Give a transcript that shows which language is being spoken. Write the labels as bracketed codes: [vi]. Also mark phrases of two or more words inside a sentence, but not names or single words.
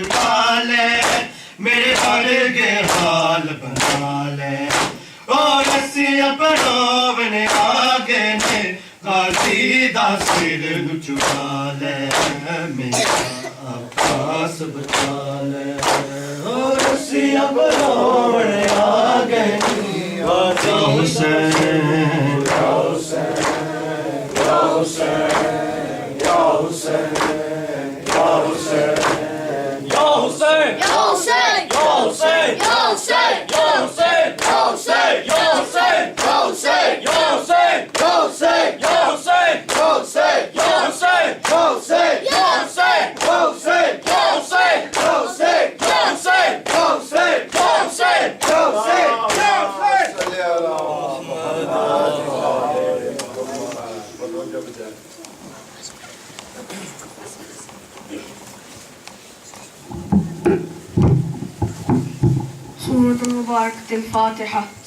[pa] والے میرے بڑے حال بنا لے اور رسیاں پڑھونے آگے نے غازی دا سر نو چکا لے میرا عباس بچا لے اور رسیاں پڑھونے آگے نے غازی حسین یا حسین یا حسین یا حسین یا حسین [ar] یا حسین Ya Hussein, یا حسین Ya Hussein, یا حسین Ya Hussein, یا حسین Ya Hussein, یا حسین Ya Hussein, یا حسین Ya Hussein, یا حسین Ya Hussein, یا حسین Ya Hussein, یا حسین Ya Hussein, یا حسین Ya Hussein, یا حسین Ya Hussein. سورة المباركة الفاتحة.